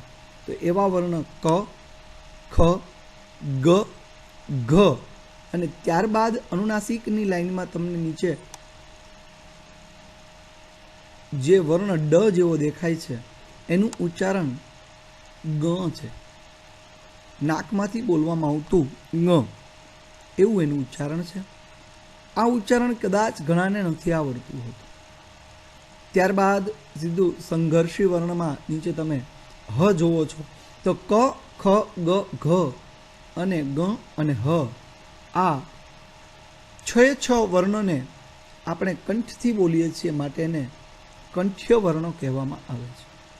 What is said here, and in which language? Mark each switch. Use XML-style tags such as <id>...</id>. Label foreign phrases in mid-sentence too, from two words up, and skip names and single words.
<gu>તો એવા વર્ણ ક, ખ, ગ, ઘ અને ત્યારબાદ અનુનાસિકની લાઇનમાં તમને નીચે જે વર્ણ ડ જેવો દેખાય છે એનું ઉચ્ચારણ ગ છે। નાકમાંથી બોલવામાં આવતું ઙ એવું એનું ઉચ્ચારણ છે. આ ઉચ્ચારણ કદાચ ઘણાને નથી આવડતું હોતું. ત્યારબાદ સીધું સંઘર્ષી વર્ણમાં નીચે તમે હ જોવો છો તો ક, ખ, ગ, ઘ અને ગ અને હ, આ 6 વર્ણોને આપણે કંઠથી બોલીએ છીએ, માટે એને કંઠ્ય વર્ણો કહેવામાં આવે છે.</gu>